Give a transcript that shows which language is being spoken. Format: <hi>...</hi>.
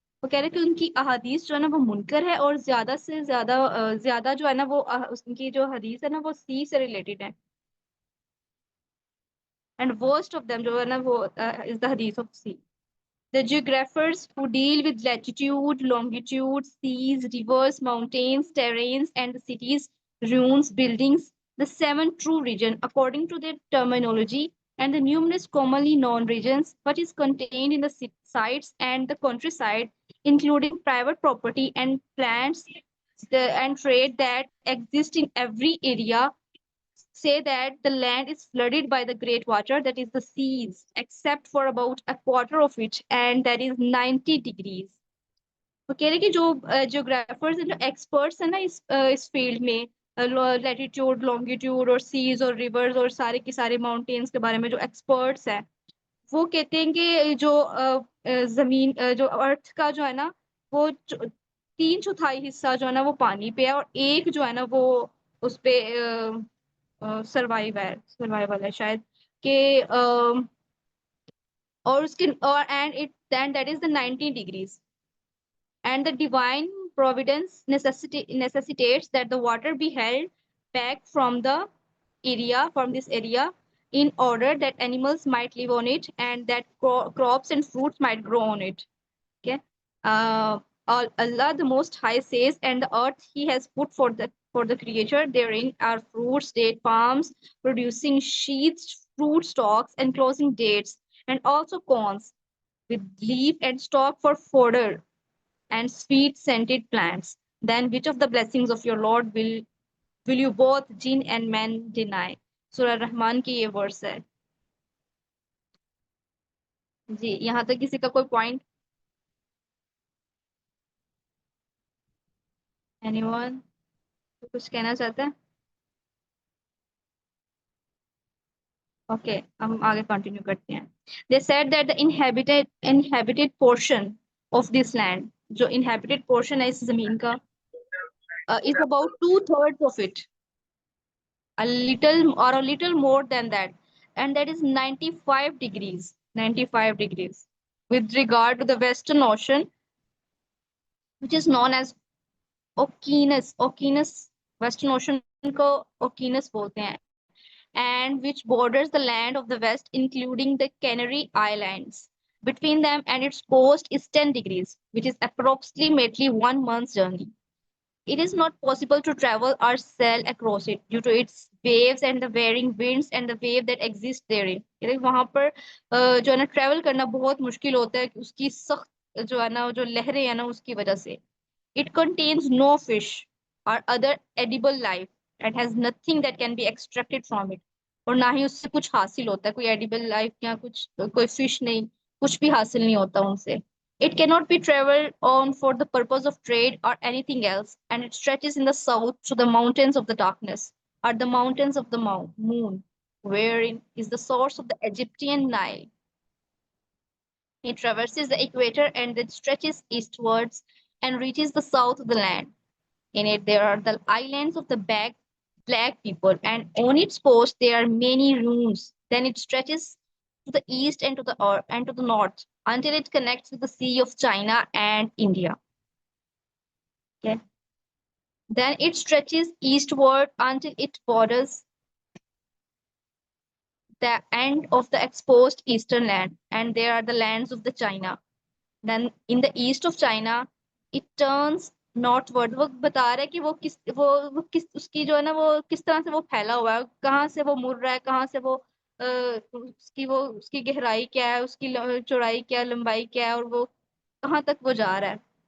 <hi>वो कह रहे कि उनकी अहादीस जो है ना वो मुनकर है और ज्यादा से ज्यादा जो है ना वो उनकी जो हदीस है ना वो सी से रिलेटेड है.</hi> <en>And worst of them जो है ना वो is the hadith of C. The geographers who deal with latitude, longitude, seas, rivers, mountains, terrains, and the cities, ruins, buildings, the 7 true regions, according to their terminology, and the numerous commonly known regions, what is contained in the sites and the countryside, including private property and plants and trade that exist in every area, say that the land is flooded by the great water, that is the seas, except for about a quarter of it, and that is 90 degrees.</en> <hi>वो कह रहे कि जो geographers हैं, जो experts हैं ना इस फील्ड में, लैटिट्यूड, लॉन्गिट्यूड और सीज और रिवर्स और सारे के सारे माउंटेन्स के बारे में जो एक्सपर्ट्स हैं, वो कहते हैं कि जो जमीन जो अर्थ का जो है ना वो 3/4 हिस्सा जो है ना वो पानी पे है और एक जो है ना वो उस पे सर्वाइवल है शायद कि और उसके और and that is the 90 degrees.</hi> <en>And the divine providence necessitates that the water be held back from this area in order that animals might live on it and that crops and fruits might grow on it. Okay. Allah the Most High says, and the earth he has put for the creature, therein are fruits, date palms, producing sheaths, fruit stalks, enclosing dates, and also corns, with leaf and stalk for fodder, and sweet scented plants. Then which of the blessings of your Lord will you both jinn and men deny?</en> <hi>Surah Rahman की ये verse है जी. यहाँ तक किसी का कोई point? Anyone? कुछ कहना चाहते हैं? Okay, हम आगे कंटिन्यू करते हैं.</hi> <en>They said that the inhabited portion of this land, जो inhabited portion है इस जमीन का, is about 2/3 of it, a little more than that, and that is 95 degrees. 95 degrees. With regard to the Western Ocean, which is known as Oceanus, Western Ocean को Oceanus बोलते हैं, and which borders the land of the West, including the Canary Islands. Between them and its coast is 10 degrees, which is approximately 1 month's journey. It is not possible to travel or sail across it due to its waves and the varying winds and the wave that exists therein.</en> <hi>वहाँ पर जो है ना travel करना बहुत मुश्किल होता है, उसकी सख्त जो है ना जो लहरें हैं ना उसकी वजह से.</hi> <en>It contains no fish or other edible life and has nothing that can be extracted from it.</en> <hi>और ना ही उससे कुछ हासिल होता है, कोई edible life या कुछ कोई fish नहीं, कुछ भी हासिल नहीं होता उनसे.</hi> <en>It cannot be traveled on for the purpose of trade or anything else, and it stretches in the south to the mountains of the darkness, are the mountains of the moon, wherein is the source of the Egyptian Nile. It traverses the equator and it stretches eastwards and reaches the south of the land. In it, there are the islands of the black people, and on its coast there are many ruins. Then it stretches to the east and to the north until it connects with the Sea of China and India. Okay. Then it stretches eastward until it borders the end of the exposed eastern land, and there are the lands of the China. Then in the east of China, it turns northward.</en> <hi>वो बता रहा है कि वो किस उसकी जो है ना वो किस तरह से वो फैला हुआ है, कहाँ से वो मुड़ रहा है, कहाँ से वो उसकी गहराई क्या है, उसकी चौड़ाई क्या है, लंबाई क्या है, और वो कहाँ तक वो जा रहा है.</hi>